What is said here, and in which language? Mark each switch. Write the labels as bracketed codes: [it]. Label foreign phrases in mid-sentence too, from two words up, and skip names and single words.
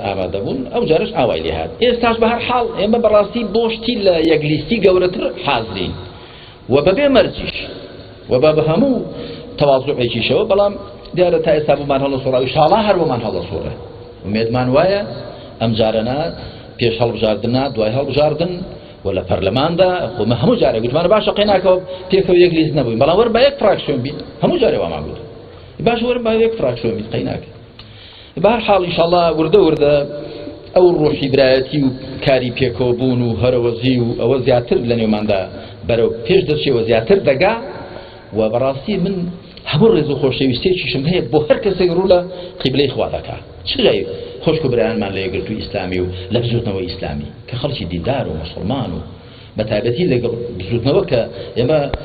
[ckb] ئامادە بوون ئەو جارش ئاوای لێ هات ئێستاش بە هەر حاڵ ئێمە بەڕاستی بۆشتی لە یەکلیستی گەورەتر حازرین و بەبێ مەرجیش و بە هەموو تەواضوعێکیشەوە بەڵام دیارە تا ئێستا بوومان هەڵەسوڕا ئینشاڵڵا هەر بۆمان هەڵەسوڕێ ومێدمان وایە ئەم جارەنا پێش هەڵبژاردنە دوای هەڵبژاردن و لە پەرلەماندا خۆمە هەموو جارێک گوتمانە باشە قەیناکەوە پێکەوە یەکلیست نەبووین بەڵام وەرن بە یەک فراکسیۆن بین هەموو جارێ وامان گوت باش وەرن بە یەک فراکسیۆن بین قەیناکە بهر حال [ar] إن شاء الله [ckb] ورده ئەو ڕۆحی برایەتی و کاری پێکەوە بوون و هەرەوەزی و ئەوە زیاتر لە نێوماندا بەرەو پێش دەچێەوە زیاتر دەگا و بەڕاستی من هەموو ڕێز و خۆشەویستێکیشم هەیە بۆ هەر کەسێک ڕوو لە قیبلەی خوا دەکا چغی خۆشک و برایانمان لە یەکگرتووی ئیسلامی و لە بزوتنەوەی ئیسلامی کە خەڵکی دیندار و مسلمان و بەتایبەتی لەگەڵ بزوتنەوە کە ئێمە